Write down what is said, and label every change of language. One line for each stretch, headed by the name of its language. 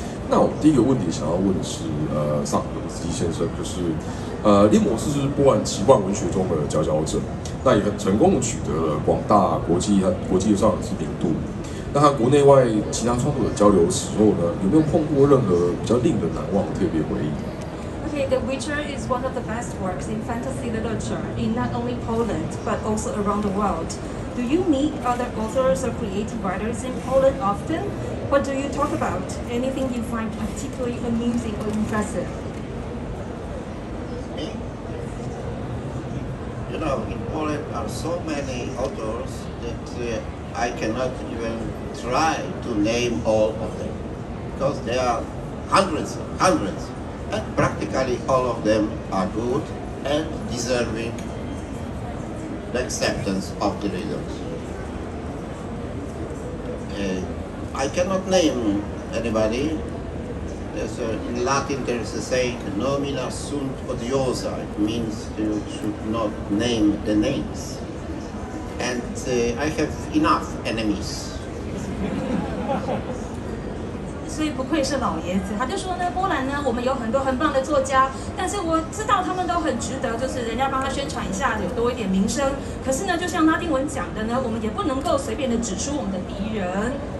Chinese: 那我们第一个问题想要问的是，萨普科夫斯基先生，就是猎魔士是波兰奇幻文学中的佼佼者，那也很成功的取得了广大国际上的知名度。那和国内外其他创作者交流时候呢，有没有碰过任何比较令人难忘的特别回忆？
English: Okay, The Witcher is one of the best works in fantasy literature in not only Poland but also around the world. Do you meet other authors or creative writers in Poland often? What do you talk about? Anything you find particularly amusing or impressive? You know, in Poland are so many authors that I cannot even try to name all of them because there are hundreds. And practically all of them are good and deserving the acceptance of the readers. I cannot name anybody. In Latin there is a saying,
Latin: nomina sunt odiosa.
English: It means you should not name the names. And I have enough enemies.
Chinese: 所以不愧是老爷子，他就说呢，波兰呢，我们有很多很棒的作家，但是我知道他们都很值得，就是人家帮他宣传一下，有多一点名声。可是呢，就像拉丁文讲的呢，我们也不能够随便的指出我们的敌人。